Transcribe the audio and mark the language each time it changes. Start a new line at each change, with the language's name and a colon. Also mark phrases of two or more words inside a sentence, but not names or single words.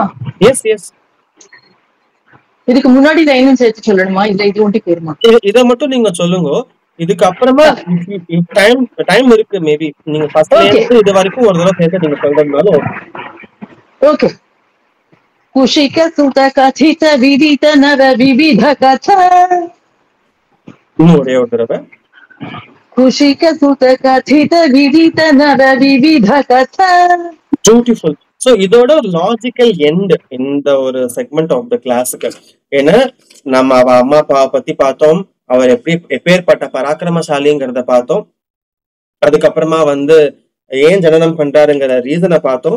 Tamil: எஸ். இதுக்கு முன்னாடி லைனும் சேர்த்து சொல்லணுமா? இது ஒண்டி போயிருமா? இத மட்டும் நீங்க சொல்லுங்க. இதுக்கு அப்புறமா டைம் இருக்கு. மேபி நீங்க ஃபர்ஸ்ட்ல இருந்து இது வரைக்கும் ஒரு தடவை சேர்த்து நீங்க சொல்றதுனால ஓகே.
Sanskrit: कुशिक सुत कथित विदित नव विविध कथा
Tamil: இன்னும் ஒரே ஒரு தடவை.
Sanskrit: कुशिक सुत कथित विदित नव विविध कथा.
Tamil: பியூட்டிஃபுல். ஸோ இதோட ஒரு
English: logical end
Tamil: இந்த ஒரு
English: segment of the class.
Tamil: ஏன்னா நம்ம அவ அம்மா அப்பாவை பத்தி பார்த்தோம், அவர் எப்பேற்பட்ட பராக்கிரமசாலிங்கிறத பார்த்தோம். அதுக்கப்புறமா ஏன் ஜனனம் பண்றாருங்கிற ரீசனை பார்த்தோம்.